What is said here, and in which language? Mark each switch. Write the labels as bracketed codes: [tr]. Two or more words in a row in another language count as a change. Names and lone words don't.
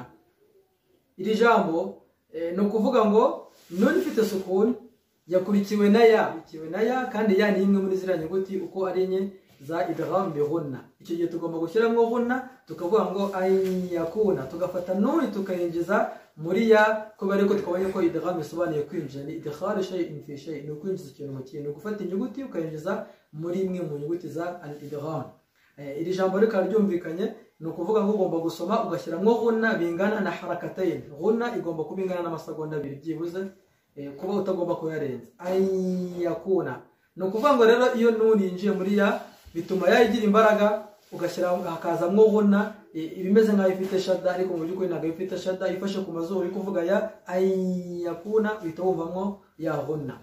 [rw] Iri jambo no kuvuga ngo nun ifite sukun yakurikiwe na ya, kandi ya ni imwe muri ziriya nyuguti uko ari enye za [ar] إدغام بغنة. [rw] Icyo gihe tugomba gushyiramo ghunna tukavuga ngo ayakuna, tugafata nun tukayinjiza muri ya, kubera ko twabonye ko idgham bisobanuye kwinjiza, ni [ar] إدخال شيء في شيء', [rw] ni kwinjiza ikintu mu kintu, gufata inyuguti ukayinjiza muri imwe mu nyuguti za al-idgham. Iri jambo rikaba ryumvikanye, ni ukuvuga ngo ugomba gusoma ugashyiramo ghunna bingana na harakatayn. Ghunna igomba kuba ingana n'amasegonda 2 byibuze, kuba utagomba kuyarenza. Ayakuna ni ukuvuga ngo rero iyo nun yinjiye muri ya bituma yagira imbaraga, ugashyira hakazamwo ghunna ibimeze nkaho ifite shadda, ariko mu by'ukuri ntabwo ifite shadda, ifashe ku mazuru uri kuvuga ya ayakuna uhita wumvamo ya ghunna.